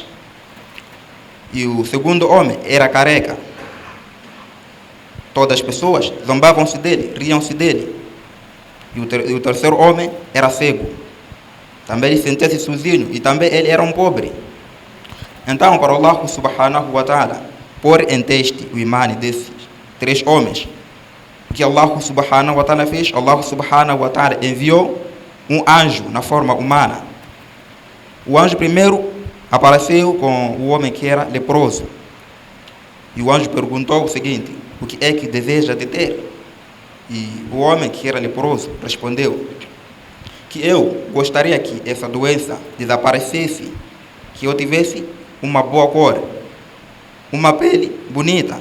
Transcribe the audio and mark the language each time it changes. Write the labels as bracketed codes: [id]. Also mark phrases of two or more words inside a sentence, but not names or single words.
[pt] E o segundo homem era careca. Todas as pessoas zombavam-se dele, riam-se dele. E o terceiro homem era cego. Também ele sentia-se sozinho e também ele era um pobre. Então, para [ar] الله سبحانه وتعالى [pt] pôr em teste o imã desses três homens, o que [ar] الله سبحانه وتعالى [pt] fez? [ar] الله سبحانه وتعالى [pt] enviou um anjo na forma humana. O anjo primeiro apareceu com o homem que era leproso. E o anjo perguntou o seguinte: o que é que deseja de ter? E o homem que era leproso respondeu que eu gostaria que essa doença desaparecesse, que eu tivesse uma boa cor, uma pele bonita.